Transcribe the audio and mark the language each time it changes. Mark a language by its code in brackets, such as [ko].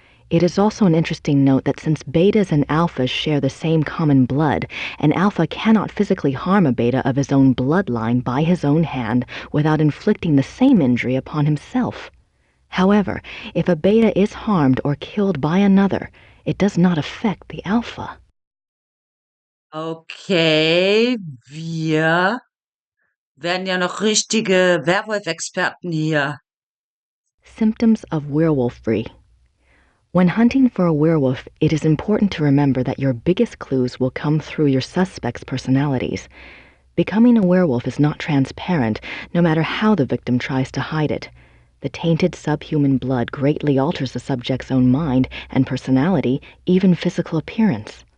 [en] It is also an interesting note that since betas and alphas share the same common blood, an alpha cannot physically harm a beta of his own bloodline by his own hand without inflicting the same injury upon himself. However, if a beta is harmed or killed by another, it does not affect the alpha. [de] Okay, wir werden ja noch richtige Werwolf-Experten hier. [en] Symptoms of werewolfery. When hunting for a werewolf, it is important to remember that your biggest clues will come through your suspects' personalities. Becoming a werewolf is not transparent, no matter how the victim tries to hide it. The tainted subhuman blood greatly alters the subject's own mind and personality, even physical appearance.